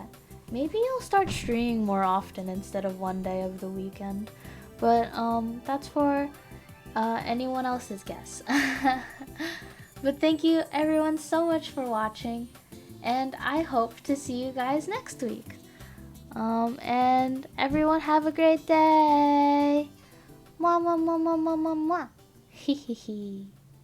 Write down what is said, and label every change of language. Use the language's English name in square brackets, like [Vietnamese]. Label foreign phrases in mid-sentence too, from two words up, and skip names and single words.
[English] Maybe I'll start streaming more often instead of one day of the weekend. But that's for anyone else's guess. But thank you everyone so much for watching, and I hope to see you guys next week. And everyone have a great day. Mwah, mwah, mwah, mwah, mwah, mwah, mwah. Hee hee hee.